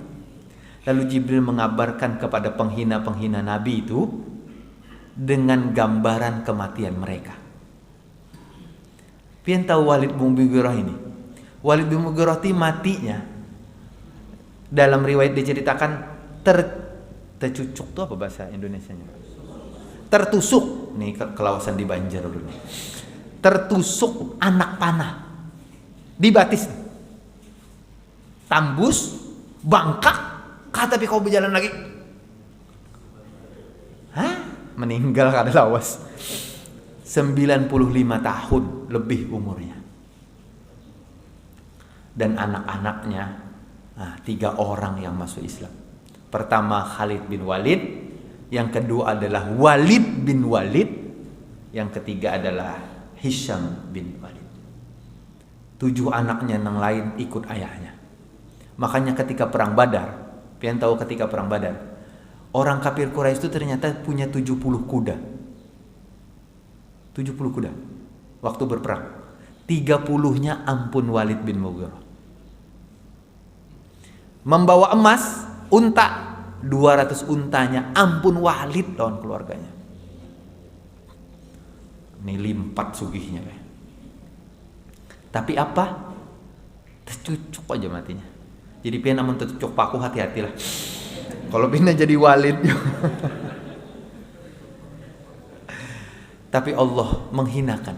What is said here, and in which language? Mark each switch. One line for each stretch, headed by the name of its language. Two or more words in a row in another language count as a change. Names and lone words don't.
Indonesian: Lalu Jibril mengabarkan kepada penghina-penghina Nabi itu dengan gambaran kematian mereka. Pian tahu Walid bin Mughirah ini? Walid bin Mughirah matinya dalam riwayat diceritakan tercucuk tuh apa bahasa Indonesianya? Tertusuk.
Banjar: Nih kelawasan di Banjar dulu. Tertusuk anak panah di batis. Tambus, bangkak.
Indonesian: Tapi kau berjalan lagi. Hah?
Banjar: Meninggal kada lawas. 95 tahun lebih umurnya.
Indonesian: Dan anak-anaknya 3 orang yang masuk Islam. Pertama Khalid bin Walid, yang kedua adalah Walid bin Walid, yang ketiga adalah Hisham bin Walid. 7 anaknya yang lain ikut ayahnya. Makanya ketika perang Badar, pian tahu ketika perang Badar, orang kafir Quraisy itu ternyata punya 70 kuda. 70 kuda. Waktu berperang.
Banjar: 30-nya ampun Walid bin Mughirah. Membawa emas, unta, 200 untanya ampun Walid lawan keluarganya. Ini limpat sugihnya.
Indonesian: Tapi apa? Tercucuk aja matinya.
Banjar: Jadi pian namun tercucuk paku, hati-hatilah. Kalau pindah jadi Walid.
Indonesian: Tapi Allah menghinakan.